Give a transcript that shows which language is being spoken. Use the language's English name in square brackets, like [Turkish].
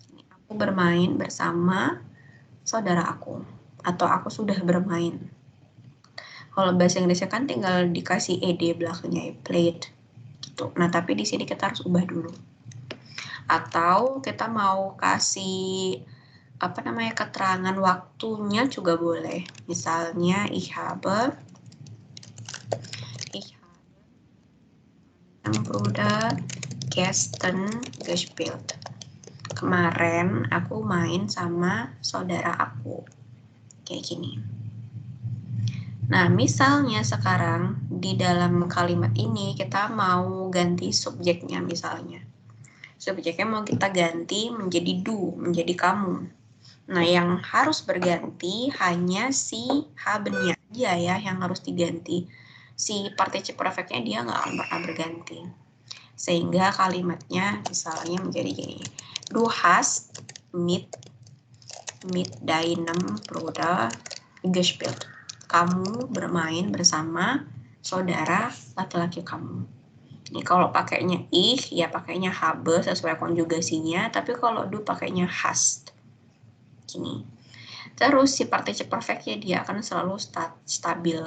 [Indonesian] Aku bermain bersama saudara aku, atau aku sudah bermain. Kalau bahasa Inggrisnya kan tinggal dikasih ed belakangnya, played. Gitu. Nah, tapi di sini kita harus ubah dulu. Atau kita mau kasih keterangan waktunya juga boleh. [German] Misalnya ich habe Bruder gestern gespielt. [Indonesian] Kemarin aku main sama saudara aku. Kayak gini. Nah, misalnya sekarang di dalam kalimat ini kita mau ganti subjeknya misalnya. Subjeknya mau kita ganti menjadi du, menjadi kamu. Nah, yang harus berganti hanya si haben-nya aja ya yang harus diganti. Si participle perfect-nya dia nggak akan pernah berganti. Sehingga kalimatnya misalnya menjadi gini. [German] Du hast mit deinem Bruder gespielt. [Indonesian] Kamu bermain bersama saudara laki-laki kamu. Ini kalau pakainya ich, ya pakainya habe sesuai konjugasinya. Tapi kalau du pakainya hast. Gini. Terus si participle perfect-nya dia akan selalu stabil.